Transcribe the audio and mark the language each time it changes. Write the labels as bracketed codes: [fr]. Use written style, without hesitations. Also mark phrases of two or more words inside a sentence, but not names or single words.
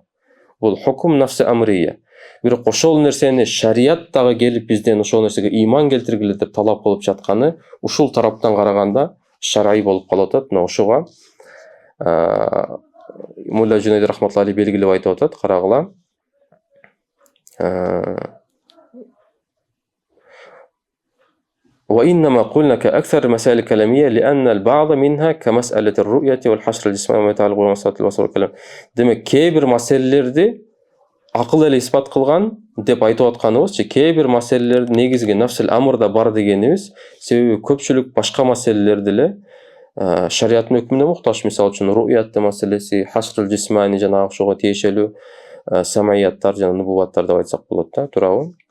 [ky] Бул [ar] حكم نفس أمرية. [ky] Бирок ошол нерсени шарият дагы келип бизден ошол нерсеге ыйман келтиргиле деп талап кылып жатканы ушул тараптан караганда шарай болуп калып атат. Мына ошого Мулла Жунайд [ar] رحمة الله عليه [ky] белгилеп айтып атат, карагыла. [ar] وإنما قلنا كأكثر المسائل الكلامية لأن البعض منها كمسألة الرؤية والحشر الجسماني وما يتعلق بمسألة البصر والكلام. [ky] Демек, кээ бир маселелерди акыл эле испат кылган деп айтып атканыбызчы, кээ бир маселелер негизги нафсил амрда бар дегенибиз, себеби көпчүлүк башка маселелер деле шариаттын өкмүнө муктаж. Мисалы үчүн ру'ятты маселеси, [ar] الحشر الجسماني [ky] жана ошого тиешелүү самаяттар жана нубуваттар деп айтсак болот да, туурабы?